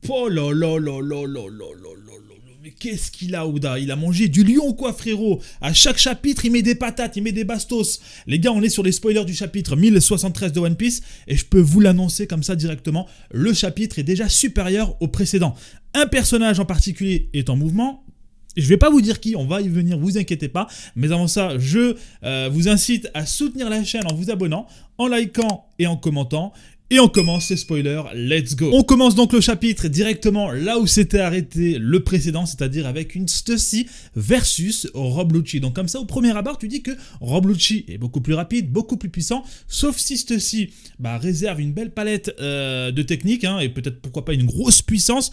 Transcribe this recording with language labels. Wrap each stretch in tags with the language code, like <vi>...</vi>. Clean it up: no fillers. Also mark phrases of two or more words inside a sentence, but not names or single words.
<fr>Oh là là là là là là là là là. Mais qu'est-ce qu'il a, Oda? Il a mangé du lion, quoi, frérot? À chaque chapitre, il met des patates, il met des bastos. Les gars, on est sur les spoilers du chapitre 1073 de One Piece. Et je peux vous l'annoncer comme ça directement. Le chapitre est déjà supérieur au précédent. Un personnage en particulier est en mouvement. Je vais pas vous dire qui, on va y venir, vous inquiétez pas. Mais avant ça, je vous incite à soutenir la chaîne en vous abonnant, en likant et en commentant. Et on commence ces spoilers,</fr> <en>let's go.</en> <fr>On commence donc le chapitre directement là où s'était arrêté le précédent, c'est-à-dire avec une Stussy versus Rob Lucci. Donc comme ça, au premier abord, tu dis que Rob Lucci est beaucoup plus rapide, beaucoup plus puissant, sauf si Stussy réserve une belle palette de techniques, hein, et peut-être pourquoi pas une grosse puissance.</fr>